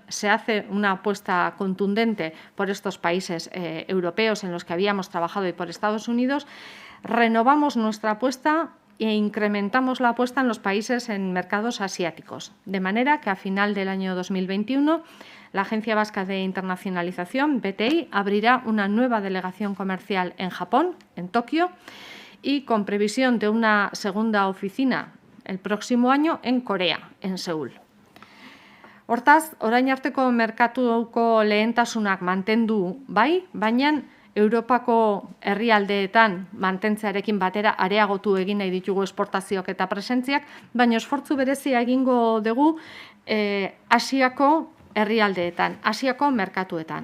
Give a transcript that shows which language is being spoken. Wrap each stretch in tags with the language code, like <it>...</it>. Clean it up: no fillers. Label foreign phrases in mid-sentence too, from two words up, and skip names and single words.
<es>se hace una apuesta contundente por estos países europeos en los que habíamos trabajado y por Estados Unidos, renovamos nuestra apuesta e incrementamos la apuesta en los países en mercados asiáticos, de manera que a final del año 2021 la Agencia Vasca de Internacionalización, BTI, abrirá una nueva delegación comercial en Japón, en Tokio, y con previsión de una segunda oficina el próximo año en Corea, en Seúl.</es> <eu>Hortaz, orain arteko merkatuko lehentasunak mantendu bai, baina Europako herrialdeetan mantentzearekin batera areagotu egin nahi ditugu esportazioak eta presentziak, baina esfortzu berezia egingo dugu Asiako herrialdeetan, Asiako merkatuetan.</eu>